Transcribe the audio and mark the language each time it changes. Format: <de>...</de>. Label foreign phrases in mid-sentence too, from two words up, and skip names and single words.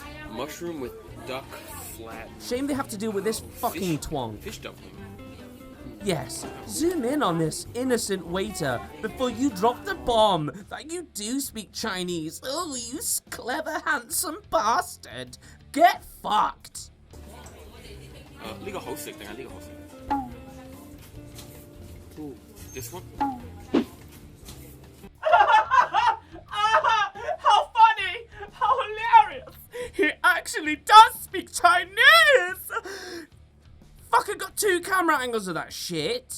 <en>Mushroom with duck flat. Shame they have to deal with this fucking Fish- twonk. Fish dumpling. Yes, zoom in on this innocent waiter before you drop the bomb that you do speak Chinese. Oh, you clever, handsome bastard. Get fucked.</en> <yue>呢個好食定係呢個好食</yue> <en>This one? How funny! How hilarious! He actually does speak Chinese! Fucking got 2 camera angles of that shit.</en>